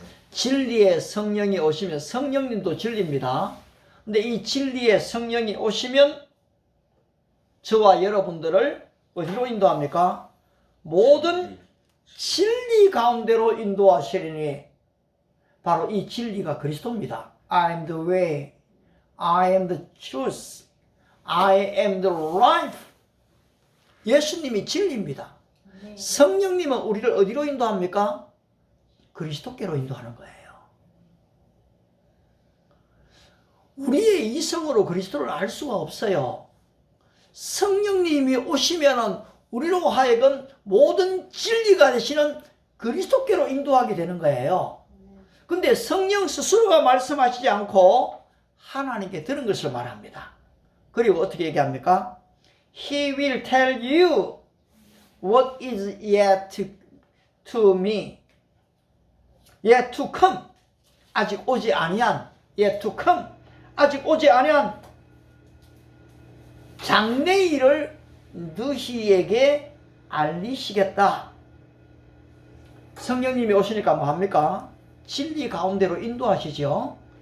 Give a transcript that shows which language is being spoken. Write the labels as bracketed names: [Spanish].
[Korean] 진리의 성령이 오시면, 성령님도 진리입니다. 근데 이 진리의 성령이 오시면 저와 여러분들을 어디로 인도합니까? 모든 진리 가운데로 인도하시리니. 바로 이 진리가 그리스도입니다. [English] I am the way, I am the truth, I am the life. [Korean] 예수님이 진리입니다. 성령님은 우리를 어디로 인도합니까? 그리스도께로 인도하는 거예요. 우리의 이성으로 그리스도를 알 수가 없어요. 성령님이 오시면은 우리로 하여금 모든 진리가 되시는 그리스도께로 인도하게 되는 거예요. 근데 성령 스스로가 말씀하시지 않고 하나님께 들은 것을 말합니다. 그리고 어떻게 얘기합니까? [English] He will tell you what is yet to me. yet to come. [Korean] 아직 오지 아니한 [English] yet to come. [Korean] 아직 오지 아니한 장래일을 너희에게 알리시겠다. 성령님이 오시니까 뭐합니까? 진리 가운데로 인도하시죠.